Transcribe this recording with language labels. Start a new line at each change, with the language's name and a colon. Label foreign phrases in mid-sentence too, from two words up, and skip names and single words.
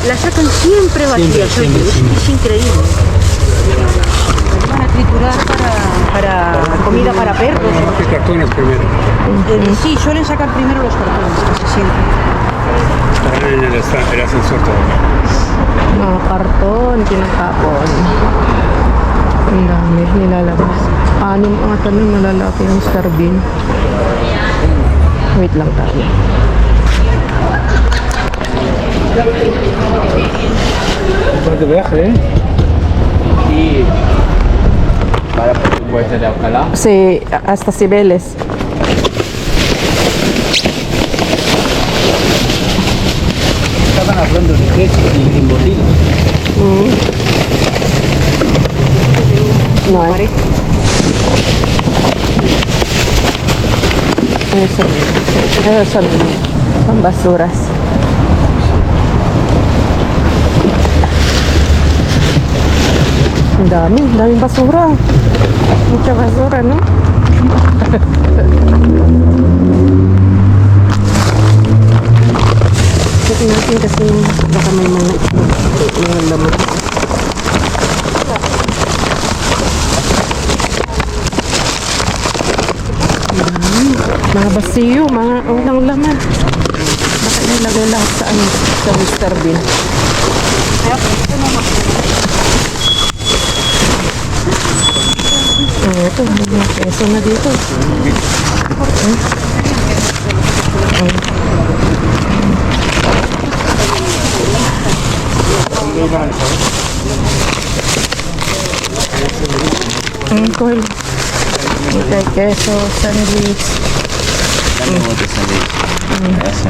Spanish: La sacan siempre vacía, Siempre, es, siempre. es increíble. Van a triturar para comida para perros. Los cartones primero. Sí, suelen sacar primero los cartones, casi siempre. Estarán en el ascensor todavía.
Filipino: Mga karton, pinatapon. Ang dami, nilalabas. Anim ang tanong malalaki ng Mr. Bean. Wait lang tayo.
Spanish: Después de viaje, ¿eh? Y para presupuesto de Alcalá. Si, hasta Cibeles. Estaban hablando de queso y embutidos. No hay. Eso son basuras.
Filipino: Ang daming basura.
Spanish: Mucha basura, no?
Filipino: Check natin kasi baka may mga laman. Mga basiyo, mga unang laman. Baka nilagay lahat sa ano, sa Mr. Bean. Ito, may peso na dito. Cool.
Spanish: Okay, queso, sandwich. Dame otro sandwich. Gracias.